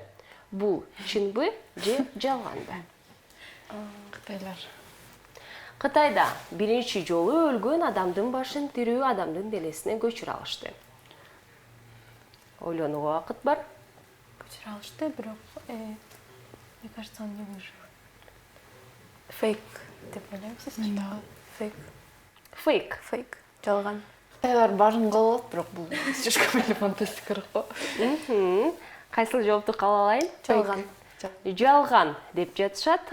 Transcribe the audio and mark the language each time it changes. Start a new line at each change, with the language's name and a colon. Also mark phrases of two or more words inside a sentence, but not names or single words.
Kyrgyz: Бул чынбы же жалганбы? Кытайлар. Кытайда биринчи жолу өлгөн адамдын башын тирүү адамдын денесине көчүрө алышты. Ойлонууга убакыт бар. Көчүрө алышты, бирок
Russian: мне кажется, он не выжил.
Kyrgyz: Фейк деп ойлойм, сиз? Мен дагы. Фейк. Фейк. Фейк. Жалган. Кытайлар башын кылып алат, бирок бул слишком эле фантастикарак го. Кайсыл жоопту кабыл алайын? Жалган. Жалган деп жатышат.